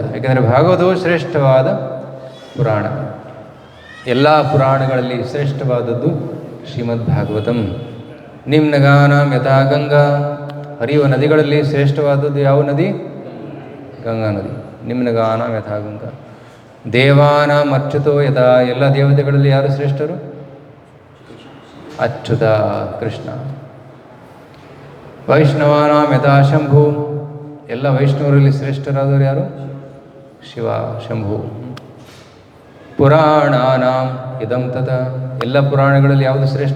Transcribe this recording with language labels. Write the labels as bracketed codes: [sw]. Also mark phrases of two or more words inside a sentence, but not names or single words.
[kn] ಯಾಕೆಂದರೆ ಭಾಗವತವು ಶ್ರೇಷ್ಠವಾದ ಪುರಾಣ. ಎಲ್ಲ ಪುರಾಣಗಳಲ್ಲಿ ಶ್ರೇಷ್ಠವಾದದ್ದು ಶ್ರೀಮದ್ ಭಾಗವತಂ. [sa] ನಿಮ್ನಗಾನಾಂ ಯಥಾ ಗಂಗಾ, [kn] ಹರಿಯುವ ನದಿಗಳಲ್ಲಿ ಶ್ರೇಷ್ಠವಾದದ್ದು ಯಾವ ನದಿ? ಗಂಗಾ ನದಿ. [sa] ನಿಮ್ನಗಾನಾಂ ಯಥಾ ಗಂಗಾ. ದೇವಾನಾಂ ಅಚ್ಯುತೋ ಯಥಾ, [kn] ಎಲ್ಲ ದೇವತೆಗಳಲ್ಲಿ ಯಾರು ಶ್ರೇಷ್ಠರು? ಅಚ್ಯುತ ಕೃಷ್ಣ. [sa] ವೈಷ್ಣವಾನಾಂ ಯಥಾ ಶಂಭು, [kn] ಎಲ್ಲ ವೈಷ್ಣವರಲ್ಲಿ ಶ್ರೇಷ್ಠರಾದವರು ಯಾರು? ಶಿವ, ಶಂಭು. [sa] ಪುರಾಣಾನಾಂ ಇದಂ ತಥಾ, [kn] ಎಲ್ಲ ಪುರಾಣಗಳಲ್ಲಿ ಯಾವುದು ಶ್ರೇಷ್ಠ?